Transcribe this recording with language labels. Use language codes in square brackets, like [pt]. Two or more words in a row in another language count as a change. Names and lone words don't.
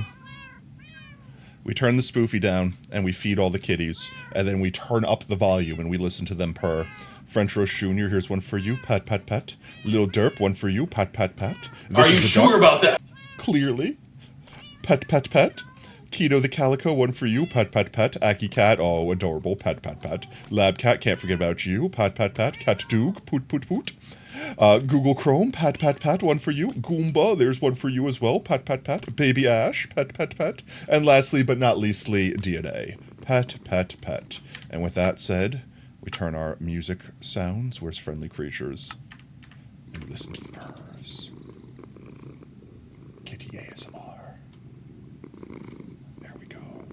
[en] We turn the spoofy down, and we feed all the kitties. And then we turn up the volume, and we listen to them purr. French Roast Jr., here's one for you. Pat, pat, pat. Little Derp, one for you. Pat, pat, pat. Are you sure about that? Clearly. Pat, pat, pat. Keto the Calico, one for you. Pat, pat, pat. Aki Cat, oh, adorable. Pat, pat, pat. Lab Cat, can't forget about you. Pat, pat, pat. Cat Doog, poot, poot, poot. Google Chrome, pat, pat, pat, one for you. Goomba, there's one for you as well. Pat, pat, pat. Baby Ash, pat, pat, pat. And lastly, but not leastly, DNA. Pat, pat, pat. And with that said, we turn our music sounds. Where's Friendly Creatures? And listen to the purrs. Kitty ASMR. There we go.